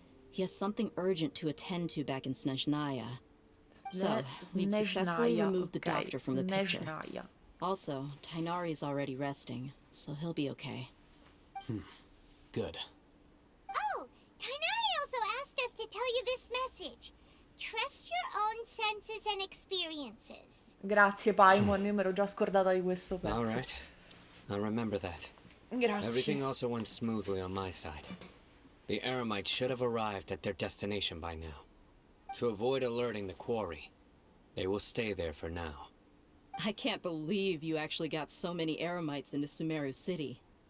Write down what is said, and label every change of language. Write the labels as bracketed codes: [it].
[en] He has something urgent to attend to back in Snezhnaya. So, we've successfully removed the doctor from the picture. Also, Tainari's already resting, so he'll be okay. Good. Oh, Tainari also asked us to tell you this message. Trust your own senses and experiences. [it] Grazie, Paimon, io mi ero già scordata di questo pezzo. [en] All right. I'll remember that. [it] Grazie. [en] Everything also went smoothly on my side. The Eremites should have arrived at their destination by now. To avoid alerting the quarry, they will stay there for now. I can't believe you actually got so many Eremites into Sumeru City.